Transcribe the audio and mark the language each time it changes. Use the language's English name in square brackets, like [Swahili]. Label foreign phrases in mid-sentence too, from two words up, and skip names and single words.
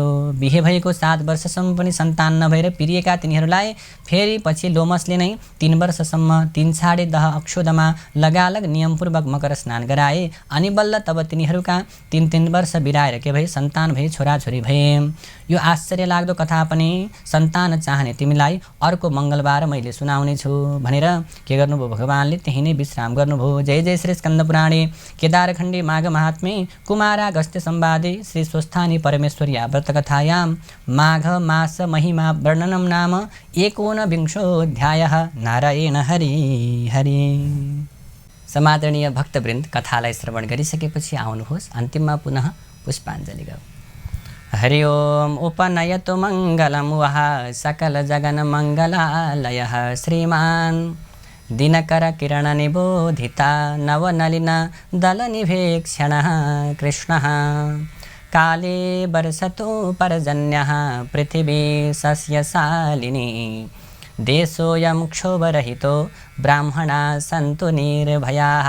[Nepali] बिहे भएको 7 वर्षसम्म पनि सन्तान नभएर पिरिएका तिनीहरूलाई फेरि पछि लोमसले नै 3 वर्षसम्म 3 छाडे दह अक्षोदमा लगालग नियमपूर्वक मकर स्नान गराए अनि बल्ल तब तिनीहरूका 3 वर्ष बिराएर के भए सन्तान भए, छोराछोरी भए। यो आश्चर्य लाग्दो कथा पनि सन्तान चाहने तिमीलाई अर्को मङ्गलबार मैले सुनाउने छु भनेर के गर्नुभयो भगवानले त्यही नै विश्राम गर्नुभयो। [Sanskrit] जय जय श्री स्कन्द पुराणे केदारखण्डे माघ महात्म्ये कुमारा अगस्त्य संवादे श्री स्वस्थानी परमेश्वर्या व्रतकथायां माघ मास महिमा वर्णनम नाम 19विंशोऽध्यायः। [Nepali] नारायण हरि हरि। समादरणीय भक्तवृन्द, कथालाई श्रवण गरिसकेपछि आउनुहोस् अन्तिममा पुनः पुष्पाञ्जलि गरौँ। हरि ओम। [Sanskrit] उपनयतु मङ्गलं वः सकल जगन मङ्गलालयः श्रीमान् दिनकर किरण निबोधिता नवनलिन दलनिभेक्षणः कृष्णः। काले वर्षतु पर्जन्यः पृथिवी सस्यशालिनी देशोऽयं क्षोभरहितो ब्राह्मणाः सन्तु निर्भयाः।